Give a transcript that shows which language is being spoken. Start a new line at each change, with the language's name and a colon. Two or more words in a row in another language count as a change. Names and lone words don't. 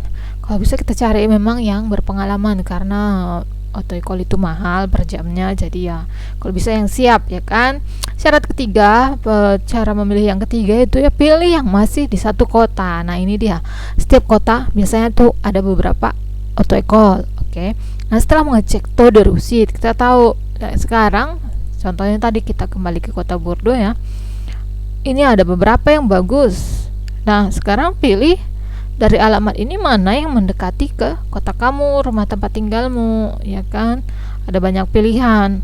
Indonesian: Kalau bisa kita cari memang yang berpengalaman, karena
French: auto-école
Indonesian: itu mahal per jamnya. Jadi ya kalau bisa yang siap ya kan. Syarat ketiga, cara memilih yang ketiga itu ya pilih yang masih di satu kota. Nah, ini dia, setiap kota biasanya tuh ada beberapa
French: auto-école.
Indonesian: Oke. Nah, setelah mengecek
French: taux de réussite,
Indonesian: kita tahu. Nah, sekarang contohnya tadi kita kembali ke kota Bordeaux ya. Ini ada beberapa yang bagus. Nah, sekarang pilih dari alamat ini mana yang mendekati ke kota kamu, rumah tempat tinggalmu, ya kan? Ada banyak pilihan.